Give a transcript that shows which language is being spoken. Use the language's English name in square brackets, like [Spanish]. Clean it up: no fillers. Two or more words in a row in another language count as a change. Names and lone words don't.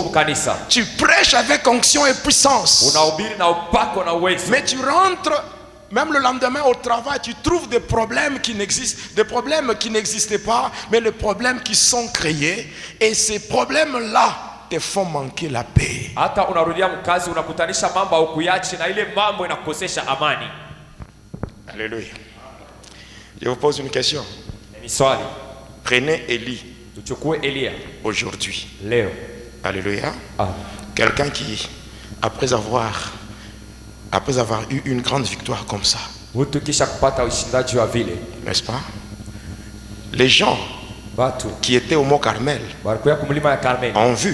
[French] Tu prêches avec onction et puissance. Mais tu rentres Même le lendemain au travail, tu trouves des problèmes qui n'existent, des problèmes qui n'existaient pas, mais les problèmes qui sont créés. Et ces problèmes-là te font manquer la paix. [Swahili] Hata unarudia mkazi unakutanisha mambo au kuyachi na ile mambo inakukosesha amani. [French] Alléluia. Je vous pose une question. [Swahili] Ni swali. [French] Prenez Élie. [Swahili] Tuchukue Elia [French] aujourd'hui. [Swahili] Leo. [French] Alléluia. Ah. Quelqu'un qui après avoir eu une grande victoire comme ça, n'est-ce pas? Les gens qui étaient au mont Carmel ont vu.